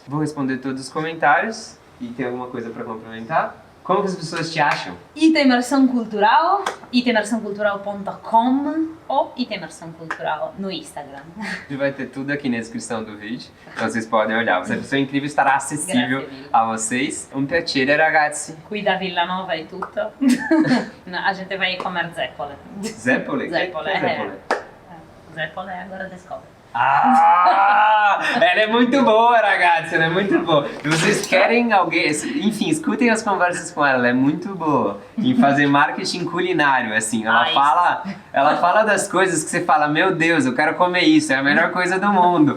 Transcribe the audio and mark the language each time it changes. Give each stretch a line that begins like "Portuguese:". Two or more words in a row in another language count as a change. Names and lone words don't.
Portuguese: Vou responder todos os comentários e tem alguma coisa para complementar? Como que as pessoas te acham? Itemersão Cultural, itemersãocultural.com ou Itemersão Cultural no Instagram. Vai ter tudo aqui na descrição do vídeo, então vocês podem olhar. Essa pessoa incrível estará acessível a vocês.
Italian: Um piacere, ragazzi. Qui da Villanova e tutto.
Portuguese: No, a gente vai comer zeppole. Zeppole? Zeppole, Que Zeppole? Zeppole agora descobre. Ah! Ela é muito boa, ragazzi, ela é muito boa. Se vocês querem alguém, enfim, escutem as conversas com ela é muito boa em fazer marketing culinário, assim. Ela fala das coisas que você fala, meu Deus, eu quero comer isso, é a melhor coisa do mundo.